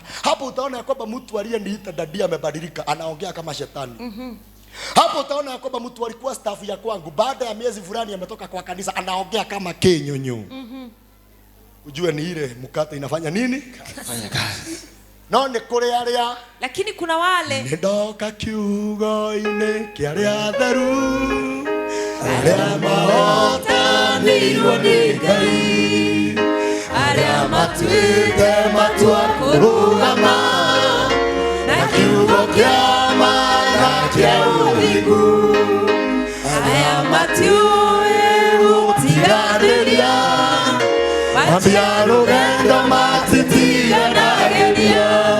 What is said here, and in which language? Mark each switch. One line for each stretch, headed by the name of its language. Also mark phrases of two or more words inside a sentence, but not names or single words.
Swahili: Hapo utaona ya kwamba mtu aliyeniita dadia amebadilika, anaongea kama shetani. Hapo utaona ya kwamba mtu alikuwa staff ya kwangu, baada ya miezi fulani ametoka kwa kanisa, anaongea kama kenyonyo. Ujue ni ile mkate inafanya nini? Fanya kazi.
Kikuyu: None kule aria.
Swahili: Lakini kuna wale
Kikuyu: Ndoka kiugo-inĩ kĩa arĩa atheru, arĩa mahotanĩirwo nĩ Ngai, arĩa matuĩte matua kũrũgama na kiugo kĩa ma na kĩa ũthingu, arĩa matiũĩ gũtiganĩria, mambia rũgendo matitiganagĩria.